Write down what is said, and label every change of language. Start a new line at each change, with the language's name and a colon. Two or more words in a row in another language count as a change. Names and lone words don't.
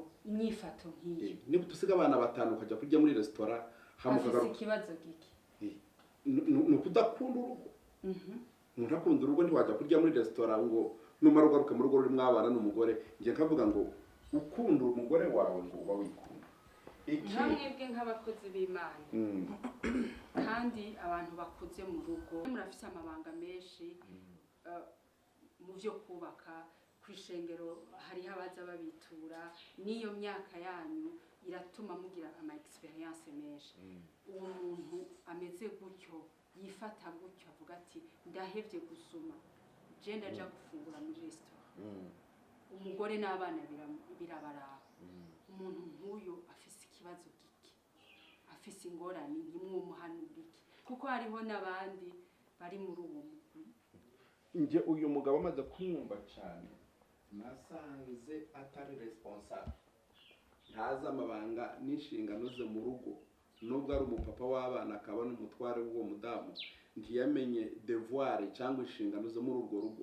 Rundi: inyifato nk'iyo. Niko tusiga abana batanu ukajya kurya muri restaurant, hamukagaruka ikibazo giki. Nukudakunda urugo. Umuntu akunda urugo ntiwajya kurya muri restaurant ngo numara ugaruka mu rugo rurimo abana n'umugore. Ngiye kavuga ngo ukunda umugore wawe ngo uba wikunda. Mwebwe nk'abakozi b'Imana kandi abantu bakuze mu rugo, murafise amabanga menshi mu byo kubaka. Kwishengero hari abaza babitura, niyo myaka yanyu iratuma mugira ama experience menshi. Uwo muntu ameze gutyo, yifata gutyo, avuga ati ndahevye gusuma, je ndaja gufungura muri restaurant, umugore n'abana birabaraba. Umuntu nk'uyo afise ikibazo giki, afise ingorane, ntimwumuhanura iki? Kuko hariho n'abandi bari muri uwo mugwi. Nje uyu mugabo amaze kumwumva cyane, nasanze atari responsable, ntazi amabanga n'inshingano ze mu rugo. Nubwo ari umupapa w'abana akaba n'umutware w'uwo mudamu, ntiyamenye devoir cyangwa inshingano ze muri urwo rugo.